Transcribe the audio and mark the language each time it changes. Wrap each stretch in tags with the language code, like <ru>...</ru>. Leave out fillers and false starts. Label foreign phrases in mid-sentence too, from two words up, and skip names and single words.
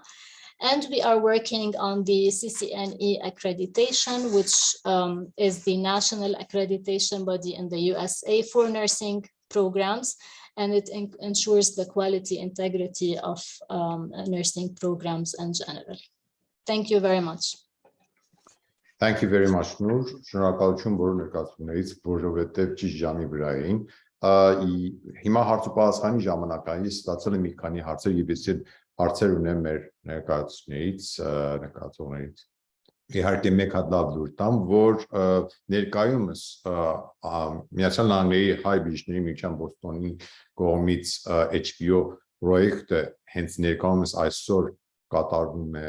<en>And we are working on the CCNE accreditation, which is the national accreditation body in the USA for nursing programs, and it ensures the quality integrity of nursing programs in general. Thank you very much. Thank you very much, Nur.</en> <hy>Շնորհակալություն, որ ներկայացումներից, որովհետև ճիշտ ժամի վրա էին։ Հիմա հարցուպատասխանի ժամանակային ստացել եմ մի քանի հարցեր եւ ես հարցեր ունեմ մեր ներկայացուցիչներից, Իհարկե մեկ հատ լավ լուր տամ, որ ներկայումս Միացյալ Նահանգների հայ բժիշկների միության Բոստոնի կողմից HBO պրոյեկտը հենց ներկայումս այսօր կատարվում է</hy>